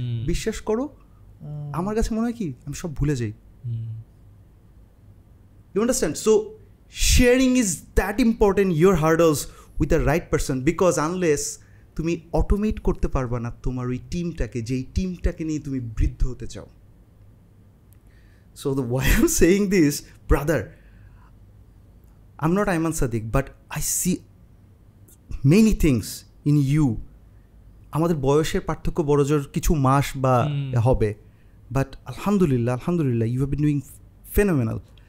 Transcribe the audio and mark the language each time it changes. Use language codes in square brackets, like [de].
[bn] বিশ্বাস করো আমার কাছে মনে হয় কি আমি সব ভুলে যাই। [en] You understand? So sharing is that important, your hurdles with the right person, because unless [bn] তুমি অটোমেট করতে পারবা না তোমার ওই টিমটাকে, যেই টিমটাকে নিয়ে তুমি বৃদ্ধ হতে চাও। [en] So why I'm saying this, brother, I'm not Ayman Sadiq, but I see many things in you. [bn] আমাদের বয়সের পার্থক্য বড়জোর কিছু মাস বা হবে, বাট আলহামদুলিল্লাহ [en] You have been doing phenomenal.